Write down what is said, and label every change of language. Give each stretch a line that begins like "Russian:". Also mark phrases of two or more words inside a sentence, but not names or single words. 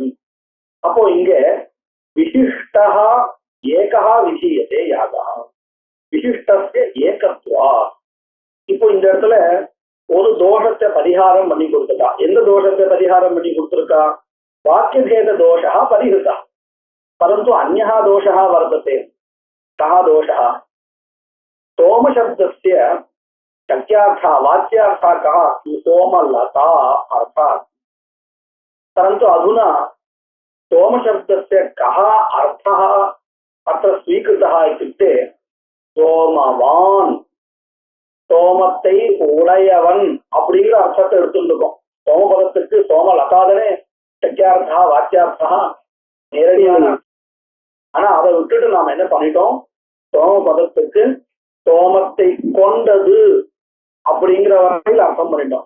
Tamil: அப்போ இங்க
Sanskrit: विशिष्टा एका विधीयते यागा विशिष्टस्य एकत्वा.
Tamil: இப்போ இந்த இடத்துல ஒரு தோஷத்தை பரிகாரம் பண்ணி கொடுத்துட்டா. எந்த தோஷத்தை பரிகாரம் பண்ணி கொடுத்திருக்கா?
Sanskrit: वाक्यभेद दोषा परिहृता परन्तु अन्यः दोषा वर्तते. கः दोषः? सोमशब्दस्य शक्यार्थः वाच्यार्थः कः अस्ति? सोमलता अर्थः। परन्तु अधुना सोमशब्दस्य कः अर्थः अत्र स्वीकृतः इत्युक्ते सोमवान्
Tamil: சோமத்தை உடையவன் அப்படிங்கிற அர்த்தத்தை எடுத்துருக்கோம். சோமபதத்துக்கு சோமலதாதனே
Sanskrit: शक्यार्था वाक्यार्था
Tamil: நேரடியான. ஆனா அதை விட்டுட்டு நாம என்ன பண்ணிட்டோம், சோமபதத்துக்கு சோமத்தை கொண்டது அப்படிங்கிற வகையில் அர்த்தம் பண்ணிட்டோம்.